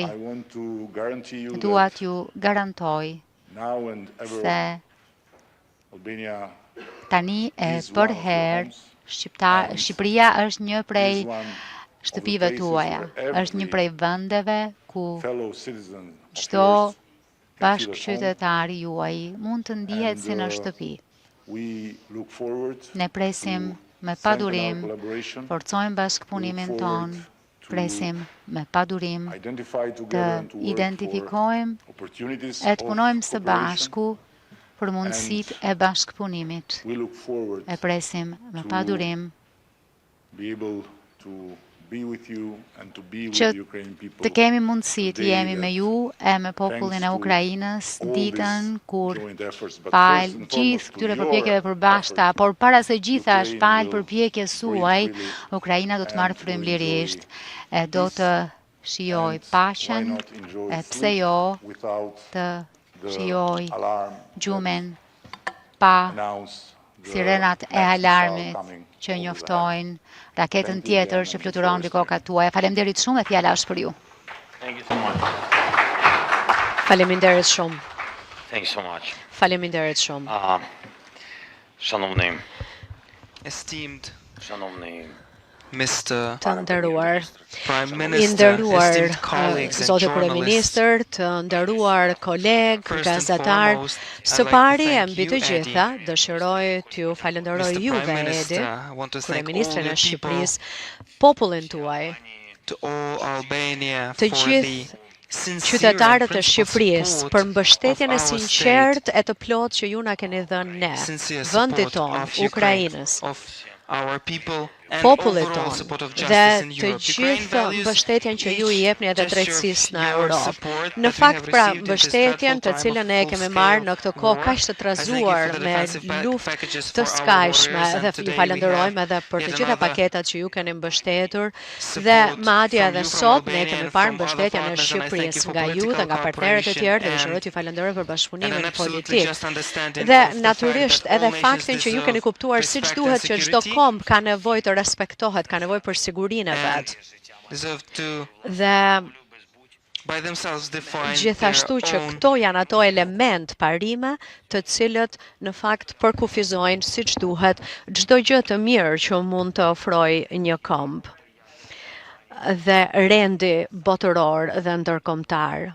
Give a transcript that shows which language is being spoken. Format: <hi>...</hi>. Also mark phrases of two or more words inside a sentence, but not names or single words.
<sq>Dua t'ju garantoj se tani e përherë Shqipëria është një prej shtëpive tuaja, është një prej vendeve ku çdo bashkëqytetari juaj mund të ndihet si në shtëpi.</sq> <en>We look forward</en> <sq>Ne presim me</sq> <en>strengthen our</en> <sq>padurim,</sq> <en>collaboration,</en> <sq>forcojmë bashkëpunimin ton, presim me padurim</sq> <en>identify</en> <sq>të</sq> <en>together and to work for</en> <sq>identifikojmë</sq> <en>opportunities</en> <sq>e të</sq> <en>of</en> <sq>punojmë së</sq> <en>cooperation.</en> <sq>bashku për mundësitë e bashkëpunimit.</sq> <en>We look forward</en> <sq>E presim me</sq> <en>to</en> <sq>padurim</sq> <en>be able to be with you and to be with</en> <sq>që</sq> <en>the Ukrainian people.</en> <sq>të kemi mundësi të</sq> <en>today</en> <sq>jemi me</sq> <en>that</en> <sq>ju e me popullin e</sq> <en>thanks to</en> <sq>Ukrainës</sq> <en>all</en> <sq>ditën</sq> <en>these</en> <sq>kur</sq> <en>joint efforts, but</en> <sq>fal</sq> <en>first and</en> <sq>gjithë</sq> <en>foremost to</en> <sq>këtyre</sq> <en>your</en> <sq>përpjekjeve përbashkëta,</sq> <en>efforts,</en> <sq>por para se gjithash</sq> <en>Ukraine</en> <sq>fal</sq> <en>will</en> <sq>përpjekjes</sq> <en>breathe</en> <sq>suaj,</sq> <en>freely</en> <sq>Ukraina do të marrë</sq> <en>and will</en> <sq>frymëlirisht</sq> <en>enjoy</en> <sq>e do të</sq> <en>peace,</en> <sq>shijoj</sq> <en>and why</en> <sq>paqen,</sq> <en>not enjoy</en> <sq>e pse</sq> <en>sleep</en> <sq>jo</sq> <en>without</en> <sq>të</sq> <en>the</en> <sq>shijoj</sq> <en>alarm</en> <sq>gjumen pa</sq> <en>announce the</en> <sq>sirenat e</sq> <en>next missile</en> <sq>alarmit</sq> <en>coming</en> <sq>që</sq> <en>over the</en> <sq>njoftojnë raketën</sq> <en>Thank you</en> <sq>tjetër</sq> <en>again,</en> <sq>që</sq> <en>and</en> <sq>fluturon mbi</sq> <en>the floor is</en> <sq>kokat tuaja. Faleminderit shumë e fjala është për ju.</sq> <en>Thank you so much.</en> <sq>Faleminderit shumë.</sq> <en>Thank you so much.</en> <sq>Faleminderit shumë. Шановний,</sq> <en>Esteemed Mr.</en> <sq>Të nderuar,</sq> <en>Prime</en> <sq>i</sq> <en>Minister,</en> <sq>nderuar</sq> <en>esteemed colleagues and</en> <sq>zoti</sq> <en>journalists,</en> <sq>kryeministër, të nderuar kolegë,</sq> <en>First and</en> <sq>gazetar,</sq> <en>foremost,</en> <sq>së</sq> <en>I'd like to</en> <sq>pari e</sq> <en>thank</en> <sq>mbi</sq> <en>you,</en> <sq>të</sq> <en>Eddie.</en> <sq>gjitha, dëshiroj t'ju falenderoj</sq> <en>Mr.</en> <sq>juve,</sq> <en>Prime</en> <sq>Edi,</sq> <en>Minister, I want to thank all</en> <sq>kryeministrin</sq> <en>the</en> <sq>e</sq> <en>people,</en> <sq>Shqipërisë, popullin tuaj,</sq> <en>to all Albania</en> <sq>të</sq> <en>for</en> <sq>gjithë</sq> <en>the sincere and</en> <sq>qytetarët e</sq> <en>principled</en> <sq>Shqipërisë</sq> <en>support</en> <sq>për mbështetjen e</sq> <en>of our</en> <sq>sinqertë e të plotë që ju na keni dhënë ne,</sq> <en>sincere</en> <sq>vendit</sq> <en>support</en> <sq>tonë,</sq> <en>of Ukraine,</en> <sq>Ukrainës,</sq> <en>of our people and</en> <sq>popullit</sq> <en>overall</en> <sq>tonë</sq> <en>support of</en> <sq>dhe</sq> <en>justice in</en> <sq>të</sq> <en>Europe. Ukraine</en> <sq>gjithë</sq> <en>values</en> <sq>mbështetjen që ju i</sq> <en>each</en> <sq>jepni edhe</sq> <en>gesture</en> <sq>drejtësisë në</sq> <en>of your</en> <sq>Europë.</sq> <en>support</en> <sq>Në</sq> <en>that we</en> <sq>fakt,</sq> <en>have</en> <sq>pra,</sq> <en>received in this</en> <sq>mbështetjen të</sq> <en>dreadful time</en> <sq>cilën</sq> <en>of</en> <sq>e kemi marrë në këtë kohë</sq> <en>full-scale</en> <sq>kaq të</sq> <en>war.</en> <sq>trazuar</sq> <en>I thank you for the</en> <sq>me</sq> <en>defensive</en> <sq>luftë</sq> <en>packages</en> <sq>të</sq> <en>for our</en> <sq>skajshme</sq> <en>warriors, and</en> <sq>dhe ju</sq> <en>today we</en> <sq>falenderojmë</sq> <en>have</en> <sq>edhe për të</sq> <en>yet</en> <sq>gjitha</sq> <en>another</en> <sq>paketat që ju keni mbështetur dhe</sq> <en>support</en> <sq>madje</sq> <en>from</en> <sq>edhe</sq> <en>you, from</en> <sq>sot ne</sq> <en>Albania</en> <sq>kemi</sq> <en>and</en> <sq>parë</sq> <en>from other</en> <sq>mbështetjen e</sq> <en>partners, and I thank you</en> <sq>Shqipërisë</sq> <en>for</en> <sq>nga ju dhe</sq> <en>political</en> <sq>nga partnerët e tjerë dhe dëshiroj</sq> <en>cooperation</en> <sq>t'ju falenderoj për</sq> <en>and</en> <sq>bashkëpunimin</sq> <en>an absolutely</en> <sq>politik.</sq> <en>just understanding</en> <sq>Dhe</sq> <en>of the fact</en> <sq>natyrisht</sq> <en>that all</en> <sq>edhe</sq> <en>nations</en> <sq>faktin që ju keni</sq> <en>deserve</en> <sq>kuptuar siç</sq> <en>respect</en> <sq>duhet</sq> <en>and</en> <sq>që çdo</sq> <en>security</en> <sq>komb ka nevojë të respektohet, ka nevojë për sigurinë e</sq> <en>and</en> <sq>vet.</sq> <en>deserve to</en> <sq>Dhe</sq> <en>by themselves define</en> <sq>gjithashtu</sq> <en>their</en> <sq>që</sq> <en>own</en> <sq>këto janë ato element parime të cilët në fakt përkufizojnë siç duhet çdo gjë të mirë që mund të ofrojë një komb dhe rendi botëror dhe ndërkombëtar.</sq>